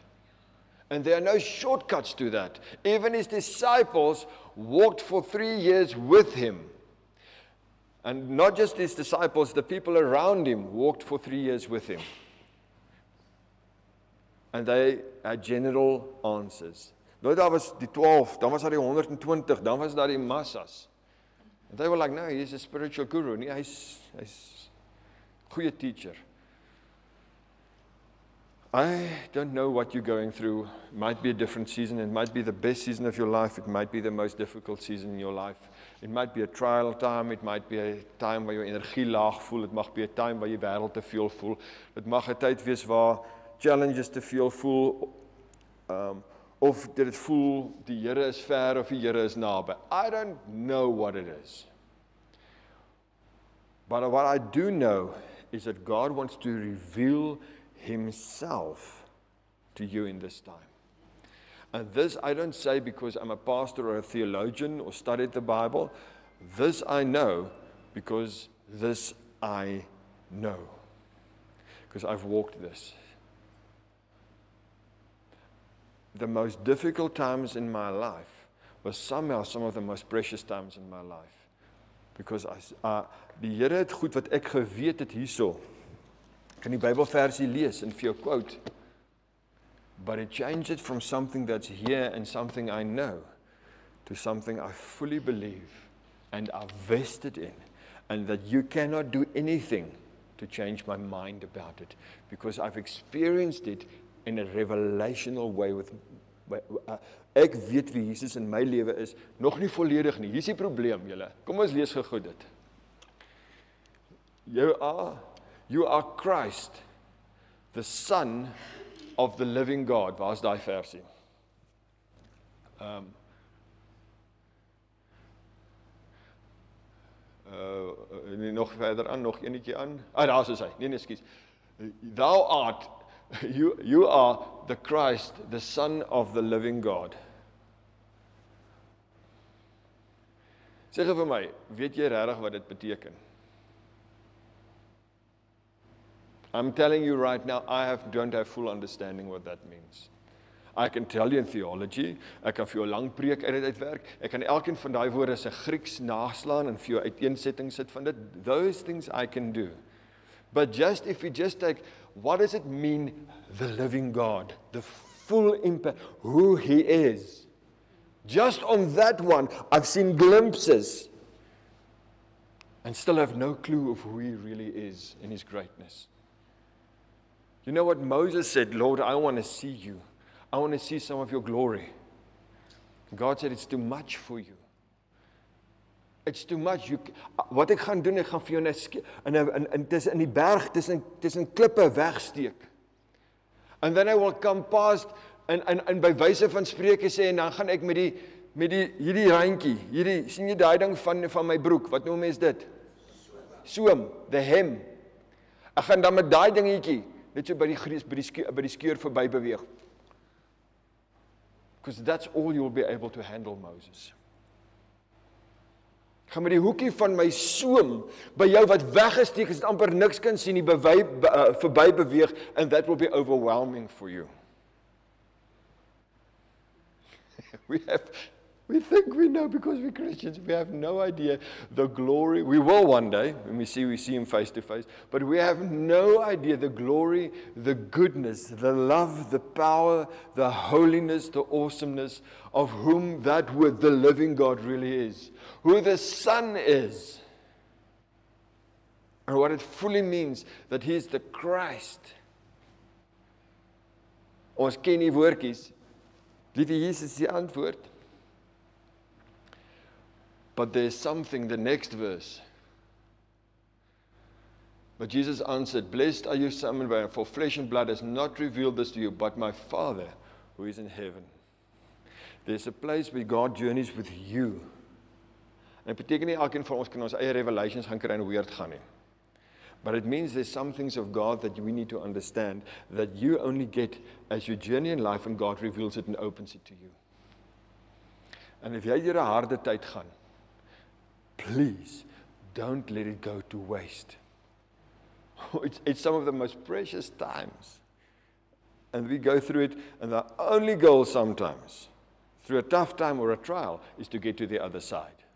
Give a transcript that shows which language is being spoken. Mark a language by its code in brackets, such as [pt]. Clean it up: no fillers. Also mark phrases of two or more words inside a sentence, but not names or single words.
[en] And there are no shortcuts to that. Even his disciples walked for 3 years with him. And not just his disciples, the people around him walked for 3 years with him. And they had general answers. [af] Nou, daar was die 12, dan was daar die 120, dan was daar die massas. [en] And they were like, no, he's a spiritual guru. [af] Nee, hy's goeie teacher. [en] I don't know what you're going through. It might be a different season. It might be the best season of your life. It might be the most difficult season in your life. It might be a trial time. It might be a time [af] waar jou energie laag voel. It mag [en] be a time [af] waar jy wêreld te veel voel. Dit mag 'n tyd wees waar challenges te veel voel. Of dit voel die Here is ver of die Here is naby. [en] I don't know what it is. But what I do know is that God wants to reveal Himself to you in this time. And this I don't say because I'm a pastor or a theologian or studied the Bible. This I know because this I know. Because I've walked this. The most difficult times in my life was somehow some of the most precious times in my life. [af] Because die Here het goed wat ek geweet het hierso. Ek kan die Bybelversie lees en vir jou quote. [en] But it changed it from something that's here and something I know to something I fully believe and I've vested in. And that you cannot do anything to change my mind about it. Because I've experienced it in a revelational way with [af] ek weet wie Jesus in my lewe is, nog nie volledig nie. Hier is die probleem, julle. Kom ons lees gou dit. [en] You are Christ, the Son of the living God. [af] Waar is daai versie? Nog verder aan, nog enetjie aan. Daar is hy. Nee, ekskuus. [en] Thou art You are the Christ, the Son of the living God. [af] Sê vir my, weet jy regtig wat dit beteken? [en] I'm telling you right now, don't have full understanding what that means. I can tell you in theology, [af] ek kan vir jou 'n lang preek uit dit uitwerk, ek kan elkeen van daai woorde se Grieks naslaan en vir jou uiteensetting sit van dit. [en] Those things I can do. But if we just take, what does it mean, the living God? The full impact, who He is. Just on that one, I've seen glimpses and still have no clue of who He really is in His greatness. You know what Moses said? Lord, I want to see you. I want to see some of your glory. God said, it's too much for you. It's too much. [af] Wat ek gaan doen, ek gaan vir jou en dis in die berg, tussen klippe wegsteek. [en] And then I will come past [af] en by wyse van spreuke sê, en dan gaan ek met hierdie randjie, sien jy daai ding van my broek, wat noem mens dit? [en] Soom, the hem. [af] Ek gaan dan met daai dingetjie, net so by die skeur verby beweeg. [en] Because that's all you'll be able to handle, Moses. [af] Ek gaan met die hoekie van my soom by jou wat weggesteek is, amper niks kan sien, die verby beweeg, [en] and that will be overwhelming for you. We think we know because we're Christians. We have no idea the glory. We will one day when we see Him face to face. But we have no idea the glory, the goodness, the love, the power, the holiness, the awesomeness of whom that word, the living God, really is. Who the Son is. And what it fully means, that He is the Christ. [af] Ons ken die woordjies. Liewe Jesus, die antwoord. [en] But there's something, the next verse. But Jesus answered, Blessed are you, Simon Barjona, for flesh and blood has not revealed this to you, but my Father who is in heaven. There's a place where God journeys with you. [af] En dit beteken nie elkeen van ons kan ons eie revelations gaan kry en weird gaan nie. [en] But it means there's some things of God that we need to understand that you only get as you journey in life and God reveals it and opens it to you. [af] En if jy deur 'n harde tyd gaan, [en] please don't let it go to waste. It's some of the most precious times. And we go through it, and the only goal sometimes, through a tough time or a trial, is to get to the other side.